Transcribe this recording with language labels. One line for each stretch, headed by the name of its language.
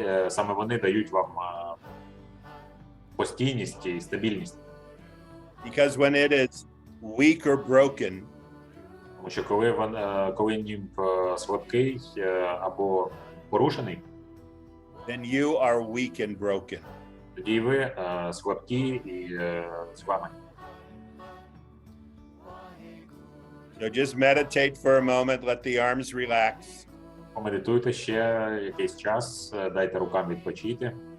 Ukrainian: саме вони дають вам постійність і стабільність.
English: Because when it is weak or broken,
Ukrainian: Тому що коли німб слабкий або порушений,
English: then you are weak and broken.
Ukrainian: тоді ви слабкі і зламані.
English: So just meditate for a moment, let the arms relax.
Ukrainian: Помедитуйте ще якийсь час, дайте рукам відпочити,